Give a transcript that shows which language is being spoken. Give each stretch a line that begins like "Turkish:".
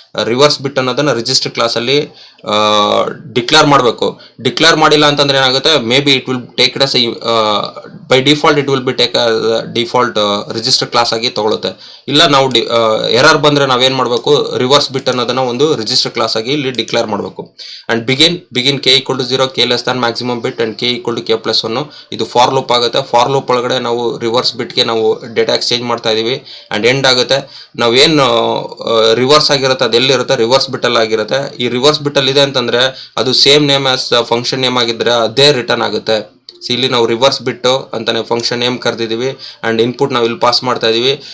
Kannada: Reverse ಬಿಟ್ ಅನ್ನೋದನ್ನ register class ಅಲ್ಲಿ declare ಮಾಡಬೇಕು. ಡಿಕ್ಲೇರ್ ಮಾಡಿಲ್ಲ ಅಂತಂದ್ರೆ ಏನಾಗುತ್ತೆ,
English: maybe it will take it as by default it will be take default register class
Kannada: ಆಗಿ ತಗೊಳುತ್ತೆ. ಇಲ್ಲ ನಾವು ಎರರ್ ಬಂದ್ರೆ ನಾವೇನ್ ಮಾಡಬೇಕು, ರಿವರ್ಸ್ ಬಿಟ್ ಅನ್ನೋದನ್ನ ಒಂದು ರಿಜಿಸ್ಟರ್ ಕ್ಲಾಸ್ ಆಗಿ ಇಲ್ಲಿ ಡಿಕ್ಲೇರ್ ಮಾಡಬೇಕು.
English: And begin k = 0, k less than maximum bit and k = k+1.
Kannada: ಇದು ಫಾರ್ ಲೂಪ್ ಆಗುತ್ತೆ. ಫಾರ್ ಲೂಪ್ ಒಳಗಡೆ ನಾವು ರಿವರ್ಸ್ ಬಿಟ್ಗೆ ನಾವು ಡೇಟಾ ಎಕ್ಸ್ಚೇಂಜ್ ಮಾಡ್ತಾ ಇದೀವಿ. ಅಂಡ್ ಎಂಡ್ ಆಗುತ್ತೆ. ನಾವೇನು ರಿವರ್ಸ್ ಆಗಿರುತ್ತೆ ಅದೆಲ್ಲಿರುತ್ತೆ ರಿವರ್ಸ್ ಬಿಟ್ ಅಲ್ಲಿ ಆಗಿರುತ್ತೆ. ಈ ರಿವರ್ಸ್ ಬಿಟ್ ಅಲ್ಲಿ ಇದೆ ಅಂತಂದ್ರೆ ಅದು
English: same name as function name
Kannada: ಆಗಿದ್ರೆ ಅದೇ ರಿಟರ್ನ್ ಆಗುತ್ತೆ. ಇಲ್ಲಿ ನಾವು ರಿವರ್ಸ್ ಬಿಟ್ಟು ಅಂತಾನೆ ಫಂಕ್ಷನ್ ನೇಮ್ ಕರೆದಿದ್ದೀವಿ. ಅಂಡ್ ಇನ್ಪುಟ್ ನಾವು ಇಲ್ಲಿ ಪಾಸ್ ಮಾಡ್ತಾ ಇದೀವಿ.